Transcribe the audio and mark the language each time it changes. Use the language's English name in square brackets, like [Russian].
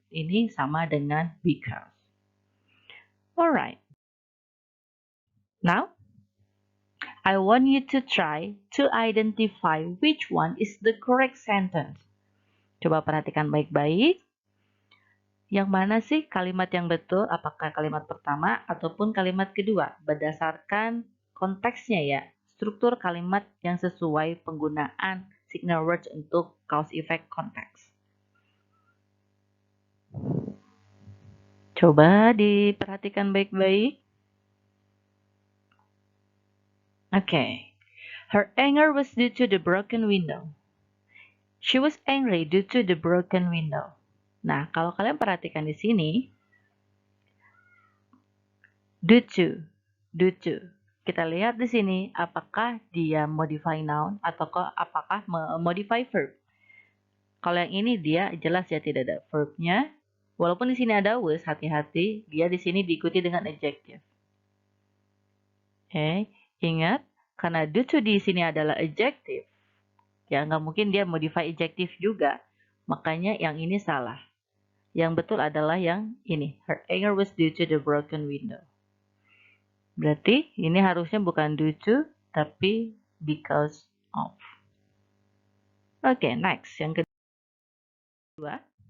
[Indonesian] Ini sama dengan because. Alright. [English] Now, I want you to try to identify which one is the correct sentence. [Indonesian] Coba perhatikan baik-baik. Yang mana sih kalimat yang betul? Apakah kalimat pertama ataupun kalimat kedua? Berdasarkan konteksnya ya. Struktur kalimat yang sesuai penggunaan signal words untuk cause effect konteks. Coba diperhatikan baik-baik. Okay. [English] Her anger was due to the broken window. She was angry due to the broken window. [Indonesian] Nah, kalau kalian perhatikan di sini, due to. Kita lihat di sini apakah dia modify noun atau apakah modify verb. Kalau yang ini dia jelas ya tidak ada verbnya. Walaupun di sini ada was, hati-hati, dia di sini diikuti dengan adjective. Oke, ingat karena due to di sini adalah adjective. Ya, nggak mungkin dia modify adjective juga. Makanya yang ini salah. Yang betul adalah yang ini. [English] Her anger was due to the broken window. [Indonesian] Berarti ini harusnya bukan [English] due to, [Indonesian] tapi [English] because of. Oke, next. [Indonesian] Yang kedua.